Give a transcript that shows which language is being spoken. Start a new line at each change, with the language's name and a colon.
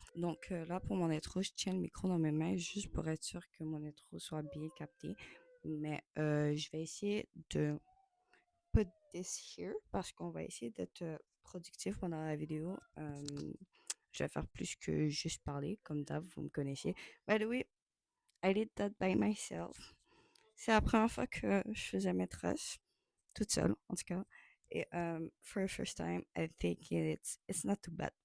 French: Donc là, pour mon intro, je tiens le micro dans mes mains juste pour être sûr que mon intro soit bien capté. Mais je vais essayer de
English: put this here
French: parce qu'on va essayer d'être productif pendant la vidéo. Je vais faire plus que juste parler, comme d'hab, vous me connaissez.
English: By the way, I did that by myself.
French: C'est la première fois que je faisais mes tresses, toute seule, en tout cas.
English: Et for the first time, I think it's not too bad.